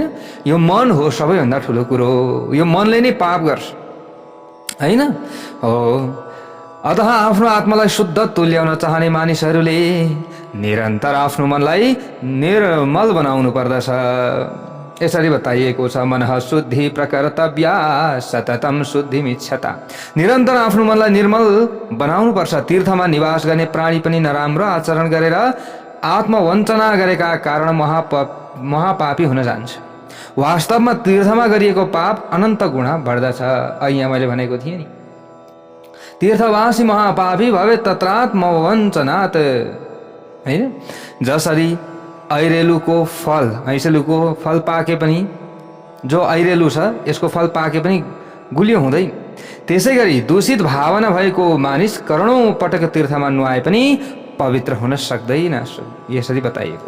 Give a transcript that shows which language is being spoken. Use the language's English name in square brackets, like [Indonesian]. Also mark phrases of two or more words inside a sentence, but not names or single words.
[Nepali] यो मन हो सबैभन्दा ठुलो कुरो। यो मनले नै पाप गर्छ, होइन हो। अतः आफ्नो आत्मालाई शुद्ध तुल्याउन चाहने मानिसहरूले निरन्तर आफ्नो मनलाई निर्मल बनाउनु पर्दछ। यसरी बताइएको छ, [Sanskrit] मनः शुद्धि प्रकर्तव्या सततम शुद्धिमिच्छता। [Nepali] निरन्तर आफ्नो मनलाई निर्मल बनाउनु पर्छ। तीर्थमा निवास गर्ने प्राणी पनि नराम्रो आचरण गरेर आत्मवञ्चना गरेका कारण महापापी हुन जान्छ। वास्तवमा तीर्थमा गरिएको पाप अनन्त गुणा बढ्दछ। यहाँ मैले भनेको थिएँ नि, [Sanskrit] तीर्थवासी महापापी भवे तत्रात्मवञ्चनात्, [Nepali] होइन? जसरी ऐरेलुको फल पाके पनि, जो ऐरेलु छ यसको फल पाके पनि गुलियो हुँदैन, त्यसै गरी दूषित भावना भएको मानिस करोडौं पटक तीर्थमा नुहाए पनि पवित्र हुन सक्दैन, यसरी बताइएको छ।